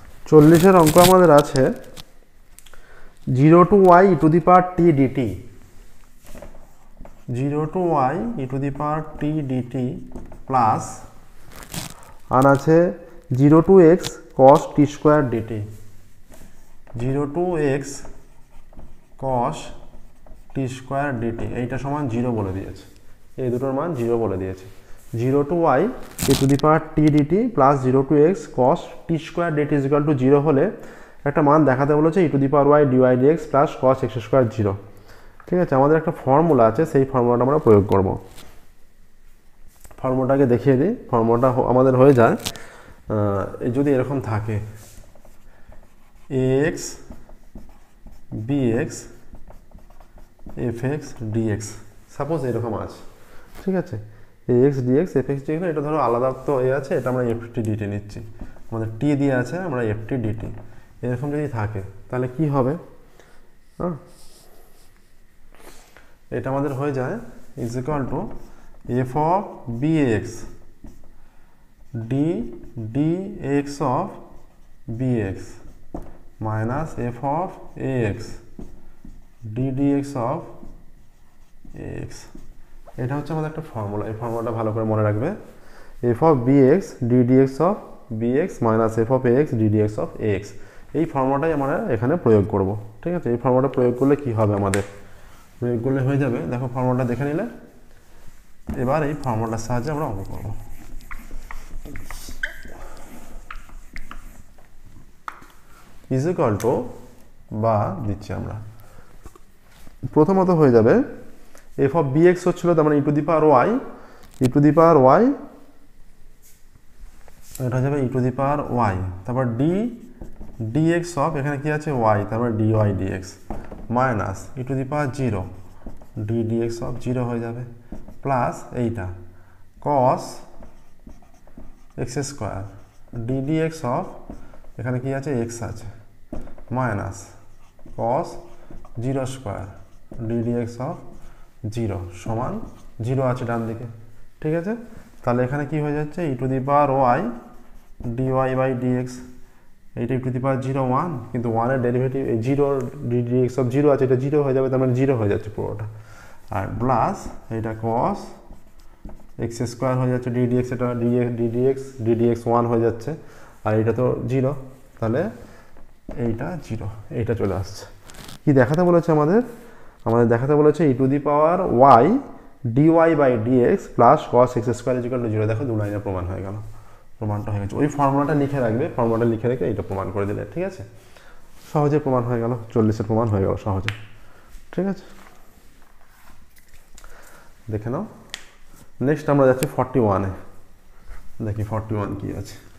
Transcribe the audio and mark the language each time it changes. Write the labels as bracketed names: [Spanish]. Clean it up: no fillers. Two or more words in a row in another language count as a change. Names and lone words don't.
[English] 40 [Bangla] অঙ্ক আমাদের আছে [English] 0 to y e to the power t dt, 0 to y e to the power t dt [Bangla] প্লাস আর আছে [English] 0 to x cos t square dt, 0 to x cos t square dt [Bangla] এইটা সমান 0 বলে দিয়েছে, এই দুটোর মান 0 বলে দিয়েছে। [English] 0 to y e to the power t dt প্লাস 0 to x cos t square dt is equal to 0 [Bangla] হলে একটা মান দেখাতে বলেছে [English] e to the power y dy dx প্লাস cos x square 0। [Bangla] ঠিক আছে, আমাদের একটা ফর্মুলা আছে, সেই ফর্মুলাটা আমরা প্রয়োগ করব। ফর্মুলাটাকে দেখিয়ে দিই। ফর্মুলাটা আমাদের হয়ে যায় যদি এরকম থাকে ax bx fx dx, সাপোজ এরকম আছে। ঠিক আছে, ax dx fx dx, এটা ধরো আলাদা তো আছে, এটা আমরা ft dt নিচ্ছি, আমাদের t দিয়ে আছে, আমরা ft dt এরকম যদি থাকে তাহলে কি হবে, হ্যাঁ এটা আমাদের হয়ে যায় [English] is equal to f of bx d dx of bx minus f of ax d dx of ax. [Bangla] এটা হচ্ছে আমাদের একটা ফর্মুলা, এই ফর্মুলাটা ভালো করে মনে রাখবে। [English] f of bx d dx of bx minus f of ax d dx of ax, [Bangla] এই ফর্মুলাটাই আমরা এখানে প্রয়োগ করব। ঠিক আছে, এই ফর্মুলাটা প্রয়োগ করলে কি হবে, আমাদের প্রয়োগ করলে হয়ে যাবে, দেখো ফর্মুলাটা দেখে নিলে, এবার এই ফর্মুলাটার সাহায্যে আমরা অঙ্ক করব। [English] is equal to [Bangla] বা দিচ্ছি আমরা, প্রথমত হয়ে যাবে [English] f of bx [Bangla] হচ্ছিল তার মানে [English] e to the power y, e to the power y, [Bangla] এটা হয়ে যাবে [English] e to the power y, তারপর d dx of [Bangla] এখানে কি আছে [English] y, তারপর dy dx মাইনাস e to the power 0 d dx of 0 [Bangla] হয়ে যাবে প্লাস এইটা [English] cos x স্কয়ার d dx of [Bangla] এখানে কি আছে [English] x আছে মাইনাস cos 0 স্কয়ার d dx of 0 [Bangla] সমান 0 আছে ডান দিকে। ঠিক আছে, তাহলে এখানে কি হয়ে যাচ্ছে [English] e to the power y dy by dx, এইটা e to the power 0 1, [Bangla] কিন্তু 1 এর ডেরিভেটিভ 0 [English] d dx of 0 [Bangla] আছে, এটা 0 হয়ে যাবে, তার মানে 0 হয়ে যাচ্ছে পুরোটা, আর প্লাস এইটা [English] cos x square [Bangla] হয়ে যাচ্ছে [English] d dx, [Bangla] এটা [English] d dx 1 [Bangla] হয়ে যাচ্ছে, আর এটা তো 0, তাহলে এইটা 0, এইটা চলে আসছে। কি দেখাতে বলেছে আমাদের দেখাতে বলেছে [English] e to the power y dy by dx plus cos x square is equal to 0. [Bangla] দেখো দু লাইনে প্রমাণ হয়ে গেল, প্রমাণটা হয়ে গেছে। ওই ফর্মুলাটা লিখে রাখবে, ফর্মুলাটা লিখে রেখে এইটা প্রমাণ করে দিলে, ঠিক আছে, সহজে প্রমাণ হয়ে গেল, 40-এর প্রমাণ হয়ে গেল সহজে। ঠিক আছে, দেখে নাও। নেক্সট আমরা যাচ্ছি 41-এ, দেখি 41 কি আছে।